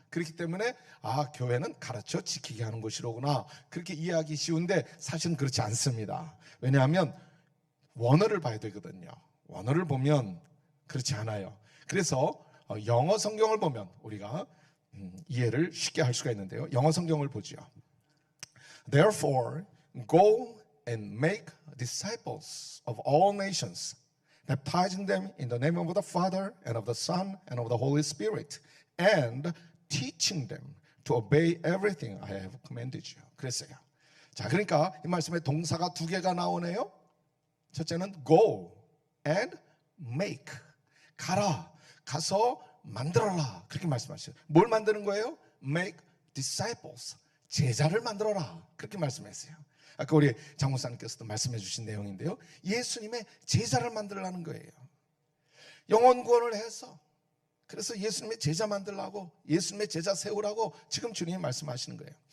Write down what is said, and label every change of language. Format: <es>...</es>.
<ko>그렇기 때문에 교회는 가르쳐 지키게 하는 곳이로구나, 그렇게 이해하기 쉬운데 사실은 그렇지 않습니다. 왜냐하면 원어를 봐야 되거든요. 원어를 보면 그렇지 않아요. 그래서 영어 성경을 보면 우리가 이해를 쉽게 할 수가 있는데요. 영어 성경을 보죠.</ko> <en>Therefore, go and make disciples of all nations, baptizing them in the name of the Father and of the Son and of the Holy Spirit, and teaching them to obey everything I have commanded you.</en> <ko>그랬어요. 자, 그러니까 이 말씀에 동사가 2개가 나오네요.</ko> <en>첫째는 go and make.</en> <ko>가라, 가서 만들어라, 그렇게 말씀하셨어요. 뭘 만드는 거예요?</ko> <en>make disciples.</en> <ko>제자를 만들어라, 그렇게 말씀했어요. 아까 우리 장목사님께서도 말씀해 주신 내용인데요. 예수님의 제자를 만들라는 거예요. 영혼 구원을 해서, 그래서 예수님의 제자 만들라고, 예수님의 제자 세우라고 지금 주님이 말씀하시는 거예요.</ko>